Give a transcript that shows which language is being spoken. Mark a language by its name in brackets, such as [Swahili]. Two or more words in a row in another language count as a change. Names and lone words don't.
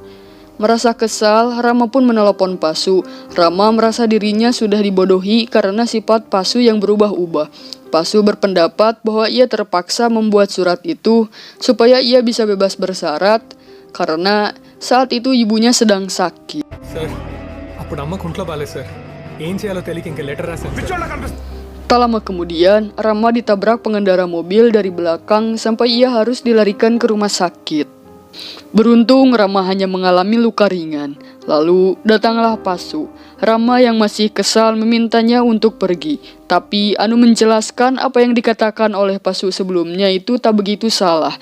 [Indonesian] Merasa kesal, Rama pun menelepon Pasu. Rama merasa dirinya sudah dibodohi karena sifat Pasu yang berubah-ubah. Pasu berpendapat bahwa ia terpaksa membuat surat itu supaya ia bisa bebas bersyarat karena saat itu ibunya sedang sakit. [Telugu] సార్ అప్పుడు అమ్మకు ఒంట్లో బాలేదు సార్. ఏం చేయాలో తెలియక ఇంక లెటర్ రాశాను సార్. [Indonesian] Tak lama kemudian, Rama ditabrak pengendara mobil dari belakang sampai ia harus dilarikan ke rumah sakit. Beruntung Rama hanya mengalami luka ringan. Lalu datanglah Pasu. Rama yang masih kesal memintanya untuk pergi. Tapi Anu menjelaskan apa yang dikatakan oleh Pasu sebelumnya itu tak begitu salah.